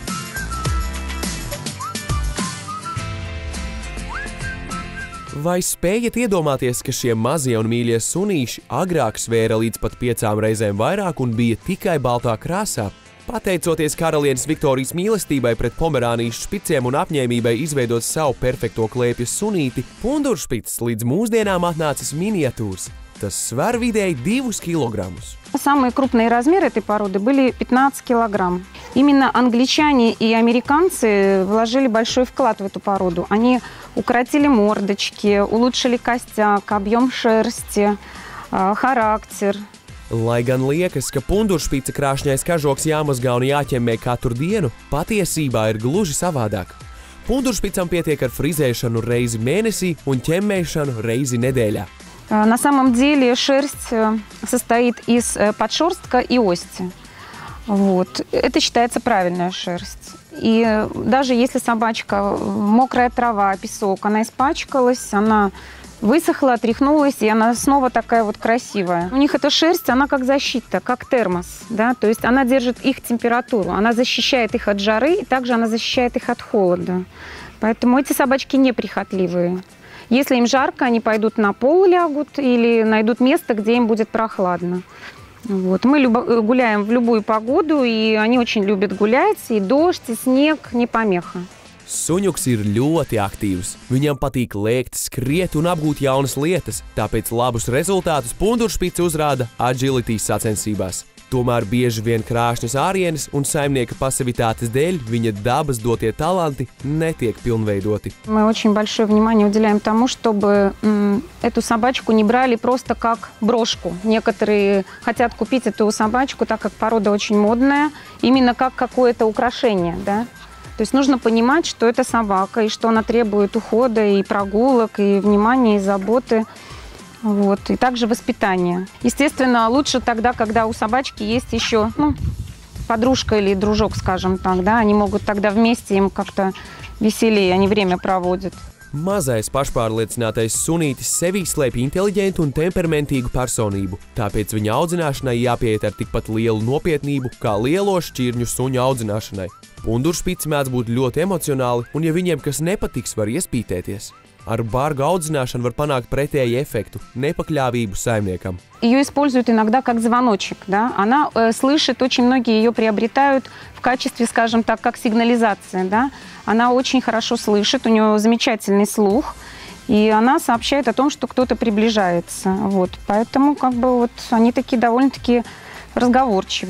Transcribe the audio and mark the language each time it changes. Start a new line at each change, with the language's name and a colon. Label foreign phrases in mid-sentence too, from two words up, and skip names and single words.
Latvian: Vai spējat iedomāties, ka šie mazie un mīļie sunīši agrāk svēra līdz pat 5 reizēm vairāk un bija tikai baltā krāsā? Pateicoties karalienes Viktorijas mīlestībai pret Pomerānijas špiciem un apņēmībai izveidot savu perfekto klēpjas sunīti, punduršpics līdz mūsdienām atnācis miniatūrs. Tas sver vidēji 2 килограммов.
Russian: Самые крупные размеры этой породы были 15 килограмм. Именно англичане и американцы вложили большой вклад в эту породу. Они укоротили мордочки, улучшили костяк, объем шерсти, характер.
Latvian: Lai gan liekas, ka punduršpica krāšņais kažoks jāmazgā un jāķemmē katru dienu, patiesībā ir gluži savādāk. Punduršpicam pietiek ar frizēšanu reizi mēnesī un ķemmēšanu reizi nedēļā.
Russian: На самом деле шерсть состоит из подшерстка и ости. Вот. Это считается правильная шерсть. И даже если собачка, мокрая трава, песок, она испачкалась, она высохла, отряхнулась, и она снова такая вот красивая. У них эта шерсть, она как защита, как термос, да, то есть она держит их температуру, она защищает их от жары, и также она защищает их от холода. Поэтому эти собачки неприхотливые. Если им жарко, они пойдут на пол лягут или найдут место, где им будет прохладно. Вот. Мы гуляем в любую погоду, и они очень любят гулять, и дождь, и снег, не помеха.
Latvian: Suņuks ir ļoti aktīvs. Viņam patīk lēkt, skriet un apgūt jaunas lietas, tāpēc labus rezultātus punduršpica uzrāda agility sacensībās. Tomēr bieži vien krāšņas ārienes un saimnieka pasivitātes dēļ viņa dabas dotie talanti netiek pilnveidoti.
Russian: Мы очень большое внимание уделяем тому, чтобы эту собачку не брали просто как брошку. Некоторые хотят купить эту собачку, так как порода очень модная, именно как какое-то украшение, да? То есть нужно понимать, что это собака, и что она требует ухода, и прогулок, и внимания, и заботы, вот, и также воспитания. Естественно, лучше тогда, когда у собачки есть еще подружка или дружок, скажем так, да, они могут тогда вместе, им как-то веселее, они время проводят.
Latvian: Mazais pašpārliecinātais sunītis sevī slēpj inteliģentu un temperamentīgu personību, tāpēc viņa audzināšanai jāpieiet ar tikpat lielu nopietnību kā lielo šķirņu suņu audzināšanai. Punduršpici mēdz būt ļoti emocionāli, un ja viņiem kas nepatiks, var iespītēties. Ar bargu audzināšanu var panākt pretēju efektu – непокļāvību saimniekam.
Russian: Ее используют иногда как звоночек, да? Она слышит, очень многие ее приобретают в качестве, скажем так, как сигнализация, да? Она очень хорошо слышит, у нее замечательный слух, и она сообщает о том, что кто-то приближается. Вот. Поэтому как бы вот они такие довольно-таки разговорчивые.